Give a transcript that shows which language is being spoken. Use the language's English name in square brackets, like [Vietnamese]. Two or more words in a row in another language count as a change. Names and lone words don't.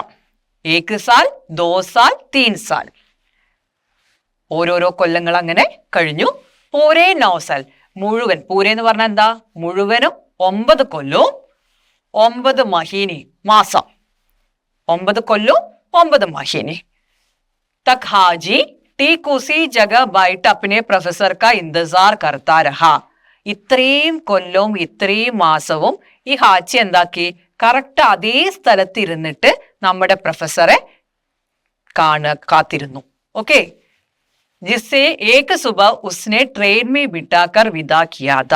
[Hindi] एक साल, दो साल, तीन साल. [Malayalam] ഓരോരോ കൊല്ലങ്ങൾ അങ്ങനെ കഴിഞ്ഞു. [Hindi] पूरे 9 साल, [Malayalam] മുഴുവൻ. പൂരെ എന്ന് പറഞ്ഞാൽ എന്താ? മുഴുവനും 9 കൊല്ലവും 9 മഹീനി, മാസം. 9 കൊല്ലവും 9 മഹീനി. [Hindi] तक हाजी ठीक उसी जगह बैठ अपने प्रोफेसर का इंतजार करता रहा. [Malayalam] ഇത്രയും കൊല്ലവും ഇത്രയും മാസവും ഈ ഹാച്ചി എന്താക്കി? കറക്റ്റ് അതേ സ്ഥലത്ത് ഇരുന്നിട്ട് നമ്മുടെ പ്രൊഫസറെ കാത്തിരുന്നു. ഓക്കെ. [Hindi] जिसे एक सुबह उसने ट्रेन में बिठाकर विदा किया था.